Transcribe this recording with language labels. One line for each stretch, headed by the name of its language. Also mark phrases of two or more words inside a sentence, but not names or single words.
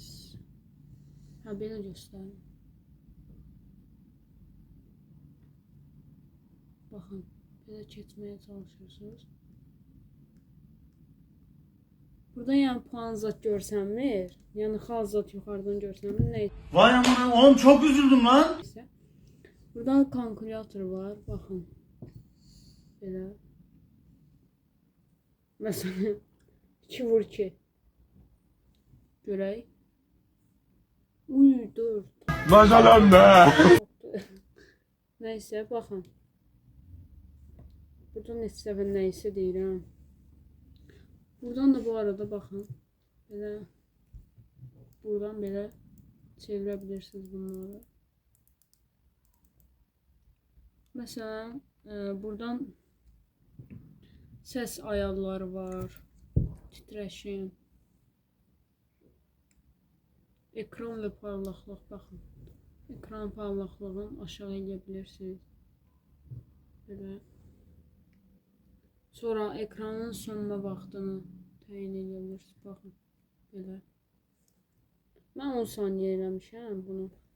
Azerbaijani: Ha, belə göstərim. Baxın. Belə keçməyə çalışırsınız. Burada yani puan zat görsənmir. Yəni xal zat yuxarıdan görsənmir.
Turkish: Neyse. Vay aman oğlum çok üzüldüm lan.
Azerbaijani: Burada kalkülyator var. Baxın. Belə. Məsələn 2 vur 2. Görək. Uy 4.
Turkish: Maşallah be.
Azerbaijani: Neyse baxın. Burada neçə səfər neyse deyirəm. Buradan da bu arada baxın. Belə. Buradan belə çevirebilirsiniz bunları.
Turkish: Mesela buradan ses ayarları var. Titreşim. Ekran ve
Azerbaijani: parlaqlıq baxın. Ekran parlaqlığını aşağı eləyebilirsiniz. Belə. Sonra ekranın sönmə vaxtını təyin edebilirsiniz. Baxın. Belə. Mən 10 saniyə eləmişəm bunu.